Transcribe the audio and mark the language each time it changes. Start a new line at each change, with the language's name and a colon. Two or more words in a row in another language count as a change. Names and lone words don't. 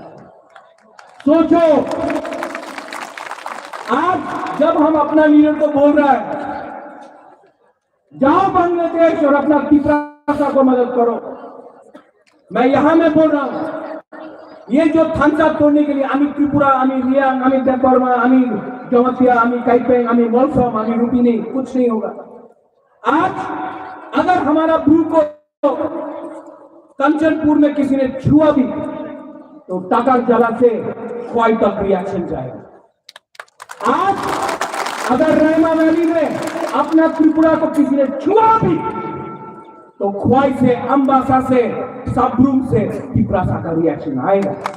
Hindi: सोचो, आज जब हम अपना लीडर को बोल रहा है जाओ बांग्लादेश और अपना तिपरासा को मदद करो, मैं यहां में बोल रहा हूं, ये जो थानसा तोड़ने के लिए आमी त्रिपुरा, आमी रियांग, आमी देवबर्मा, आमी जमातिया, आमी काइपेंग, आमी मोलसोम, आमी रुपिनी, कुछ नहीं होगा। आज अगर हमारा ब्रू को कंचनपुर में किसी ने छुआ भी तो टाका जला से ख्वाई तक रिएक्शन जाएगा। आज अगर रैमा वैली में अपना त्रिपुरा को किसी ने छुआ भी तो ख्वाई से, अंबासा से, साबरूम से तिपरासा का रिएक्शन आएगा।